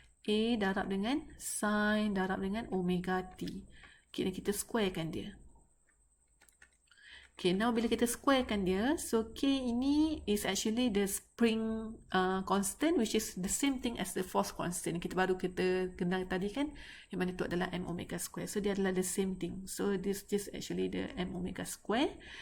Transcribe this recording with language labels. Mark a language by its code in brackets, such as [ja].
[ms] A darab dengan sin darab dengan omega T. Okay, dan kita squarekan dia. [en] Okay, now [ms] bila kita squarekan dia, [en] so K ini is actually the spring constant, which is the same thing as the force constant. [ms] Kita kenal tadi kan, yang mana tu adalah M omega square. So dia adalah [en] the same thing. So this is actually the M omega square.